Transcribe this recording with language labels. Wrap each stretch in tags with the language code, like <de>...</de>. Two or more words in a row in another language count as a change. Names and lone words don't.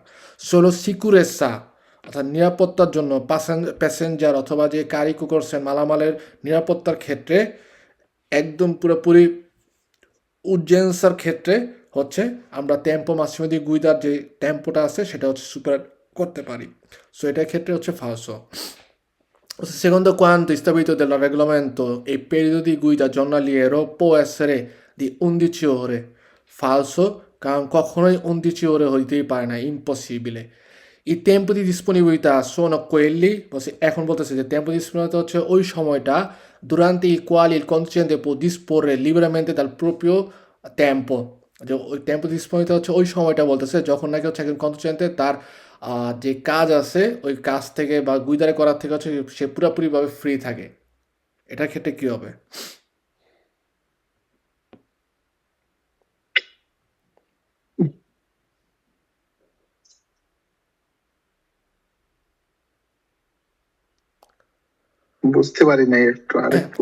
<it>solo sicurezza</it> <bn>অর্থাৎ নিরাপত্তার জন্য প্যাসেঞ্জার অথবা যে কারিকু করছেন মালামালের নিরাপত্তার ক্ষেত্রে একদম পুরোপুরি উর্জেন্সার ক্ষেত্রে হচ্ছে আমরা টেম্পো মাসিমে দিয়ে গুইদার যে টেম্পোটা আছে সেটা হচ্ছে সুপার করতে পারি। সো এটার ক্ষেত্রে হচ্ছে falso.</bn> <it>Secondo quanto stabilito dal regolamento, i periodi di guida giornaliero può essere di 11 ore. Falso,</it> <bn>কারণ কখনোই 11 ore হইতেই পারে না,</bn> <it>impossibile. I tempi di disponibilità sono quelli,</it> <bn>এখন বলতেছে যে</bn> <it>tempo di disponibilità</it> <bn>হচ্ছে ওই সময়টা</bn> <it>durante i quali il conducente può disporre liberamente dal proprio tempo.</it> <bn>যে ওই</bn> <it>tempo di disponibilità</it> <bn>হচ্ছে ওই সময়টা বলতেছে যখন নাকি হচ্ছে একজন conducente তার যে কাজ আছে ওই কাজ থেকে বা গুইদারে করার থেকে হচ্ছে সে পুরোপুরিভাবে ফ্রি থাকে। এটার ক্ষেত্রে কি হবে? বুঝতে পারি নাই, একটু আরেকটু</bn>